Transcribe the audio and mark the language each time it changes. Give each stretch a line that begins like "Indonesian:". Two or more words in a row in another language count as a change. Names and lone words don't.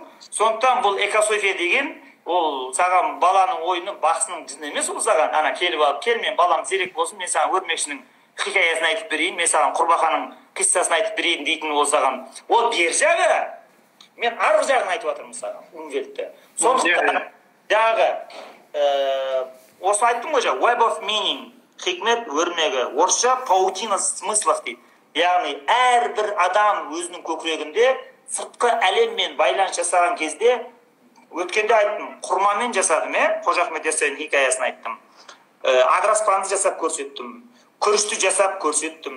Kazakh: Сондықтан бұл экософия деген, ол саған баланың ойыны, бақсының жыны емес, ол саған ана келіп алып, кел, мен балам зерек болсын, мен саған өрмекшінің хикаясын айтып берейін, мен саған құрбақаның қиссасын айтып берейін дейтін ол саған. Ол бер жағы, мен арғы жағын айтып жатырмын саған, үңгелтті. Сондықтан жағы, осы айттым ғой жаңа,
English: web of meaning,
Kazakh: хикмет өрмегі, орысша
Russian: паутина смыслов
Kazakh: дейді. Яғни әрбір адам өзінің көкірегінде сыртқы әлеммен байланыс жасаған кезде, өткенде айттым, құрмамен жасадым, Қожа Ахмет Яссауидің хикаясын айттым. Адыраспанды жасап көрсеттім, күрішті жасап көрсеттім.